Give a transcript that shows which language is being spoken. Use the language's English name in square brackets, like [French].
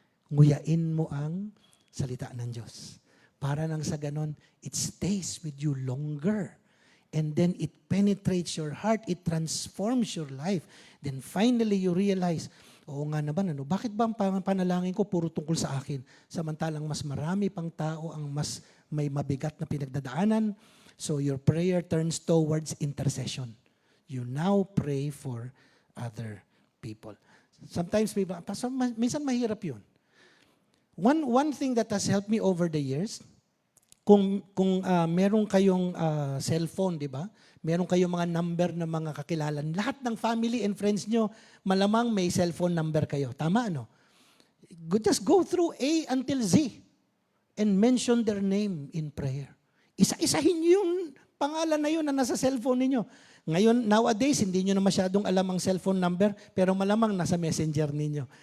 [Filipino] Nguyain mo ang salita ng Diyos. Para nang sa ganon, [English] it stays with you longer. And then it penetrates your heart, it transforms your life. Then finally you realize, [Filipino] oo nga naman, bakit ba ang panalangin ko puro tungkol sa akin? Samantalang mas marami pang tao ang mas may mabigat na pinagdadaanan. [English] So your prayer turns towards intercession. You now pray for other people. Sometimes, [Filipino] minsan mahirap yun. [English] One thing that has helped me over the years, [Filipino] kung meron kayong cellphone, di ba? Meron kayong mga number ng mga kakilalan. Lahat ng [English] family and friends [Filipino] nyo, malamang may cellphone number kayo. Tama, ano? [English] Just go through A until Z and mention their name in prayer. [Filipino] Isa-isahin yung pangalan na yun na nasa cellphone ninyo. Ngayon, nowadays, hindi nyo na masyadong alam ang cellphone number, pero malamang nasa messenger ninyo.